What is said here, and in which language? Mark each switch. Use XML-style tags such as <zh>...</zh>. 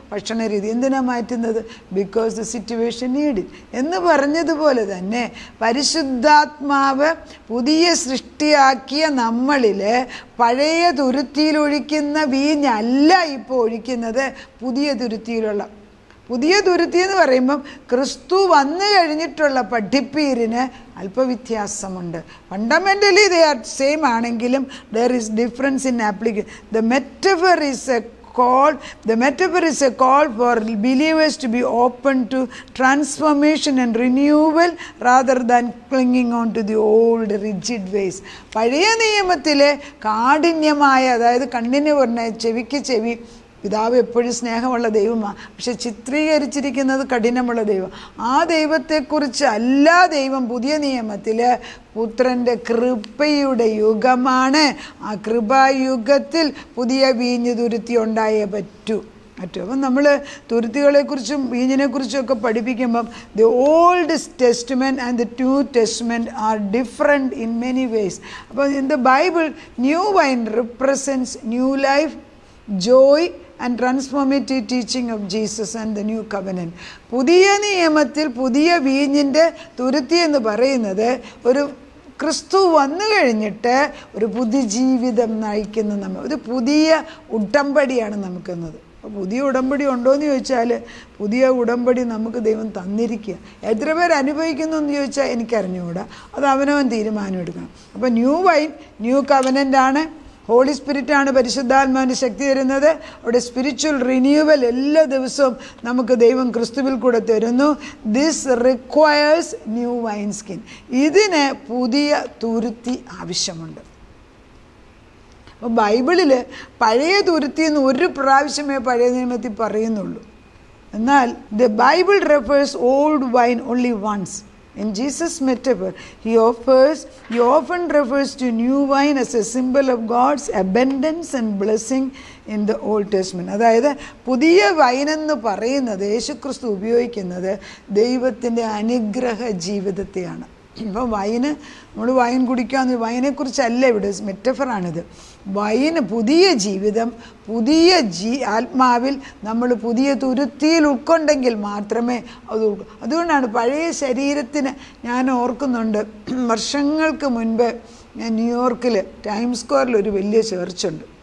<ml>ഭക്ഷണ രീതി എന്തിനാണ് മാറ്റുന്നത്?</ml> <en>because the situation need it</en> <ml>എന്ന് പറഞ്ഞതുപോലെ തന്നെ പരിശുദ്ധാത്മാവ് പുതിയ സൃഷ്ടിയാക്കിയ നമ്മളിൽ പഴയ തുരുത്തിയിലൊഴിക്കുന്ന വീഞ്ഞല്ല ഇപ്പോൾ ഒഴിക്കുന്നത്, പുതിയ തുരുത്തിയിലുള്ള. പുതിയ തുരുത്തി എന്ന് പറയുമ്പം ക്രിസ്തു വന്നു കഴിഞ്ഞിട്ടുള്ള പഠിപ്പീരിന് അല്പവ്യത്യാസമുണ്ട്.</ml> <en>fundamentally they are same</en> <ml>ആണെങ്കിലും</ml> <en>There is difference in application. The metaphor is a call, the metaphor is a call for believers to be open to transformation and renewal rather than clinging on to the old rigid ways.</en> <ml>പഴയ നിയമത്തിലെ കാഠിന്യമായ, അതായത് കണ്ണിന് പറഞ്ഞ ചെവിക്ക് ചെവി, പിതാവ് എപ്പോഴും സ്നേഹമുള്ള ദൈവമാണ്, പക്ഷെ ചിത്രീകരിച്ചിരിക്കുന്നത് കഠിനമുള്ള ദൈവം. ആ ദൈവത്തെക്കുറിച്ച് അല്ല ദൈവം പുതിയ നിയമത്തിൽ പുത്രൻ്റെ കൃപയുടെ യുഗമാണ്. ആ കൃപായുഗത്തിൽ പുതിയ വീഞ്ഞ് തുരുത്തി ഉണ്ടായേ പറ്റൂ. അപ്പം നമ്മൾ തുരുത്തികളെക്കുറിച്ചും വീഞ്ഞിനെക്കുറിച്ചും ഒക്കെ പഠിപ്പിക്കുമ്പം</ml> <en>The Old Testament and the New Testament are different in many ways. അപ്പോൾ in the Bible new wine represents new life, joy and transformative teaching of Jesus and the new covenant.</en> <ml>പുതിയ നിയമത്തിൽ പുതിയ വീഞ്ഞിൻ്റെ തുരുത്തി എന്ന് പറയുന്നത് ഒരു ക്രിസ്തു വന്നു കഴിഞ്ഞിട്ട് ഒരു പുതിയ ജീവിതം നയിക്കുന്ന നമ്മൾ, ഒരു പുതിയ ഉടമ്പടിയാണ് നമുക്കെന്നത്. അപ്പോൾ പുതിയ ഉടമ്പടി ഉണ്ടോ എന്ന് ചോദിച്ചാൽ പുതിയ ഉടമ്പടി നമുക്ക് ദൈവം തന്നിരിക്കുക. എത്ര പേർ അനുഭവിക്കുന്നു എന്ന് ചോദിച്ചാൽ എനിക്കറിഞ്ഞുകൂടാ, അത് അവനവൻ തീരുമാനം എടുക്കണം. അപ്പോൾ</ml> <en>New wine new കവനൻ്റാണ്.</en> <ml>ഹോളി സ്പിരിറ്റാണ് പരിശുദ്ധാത്മാവിന് ശക്തി തരുന്നത്. അവിടെ സ്പിരിച്വൽ റിന്യൂവൽ എല്ലാ ദിവസവും നമുക്ക് ദൈവം ക്രിസ്തുവിൽ കൂടെ തരുന്നു.</ml> <en>This requires new wine skin.</en> <ml>ഇതിന് പുതിയ തുരുത്തി ആവശ്യമുണ്ട്. അപ്പോൾ ബൈബിളിൽ പഴയ തുരുത്തി എന്ന് ഒരു പ്രാവശ്യമേ പഴയ നിയമത്തിൽ പറയുന്നുള്ളൂ.</ml> <en>എന്നാൽ the Bible refers old wine only once. In Jesus' metaphor, he often refers to new wine as a symbol of God's abundance and blessing in the Old Testament.</en> <ml>അതായത് പുതിയ വൈനെന്ന് പറയുന്നത് യേശുക്രിസ്തു ഉപയോഗിക്കുന്നത് ദൈവത്തിൻ്റെ അനുഗ്രഹ ജീവിതത്തെയാണ്. ഇപ്പം നമ്മൾ വൈൻ കുടിക്കാമെന്ന്, വൈനെക്കുറിച്ചല്ല ഇവിടെ, മെറ്റഫറാണിത്. വൈന് പുതിയ ജീവിതം, പുതിയ ആത്മാവിൽ നമ്മൾ പുതിയ തുരുത്തിയിൽ ഉൾക്കൊണ്ടെങ്കിൽ മാത്രമേ അത് അതുകൊണ്ടാണ് പഴയ ശരീരത്തിന്, ഞാൻ ഓർക്കുന്നുണ്ട് വർഷങ്ങൾക്ക് മുൻപ് ഞാൻ ന്യൂയോർക്കിൽ ടൈംസ് സ്ക്വയറിൽ ഒരു വലിയ ചേർച്ചുണ്ട്.</ml>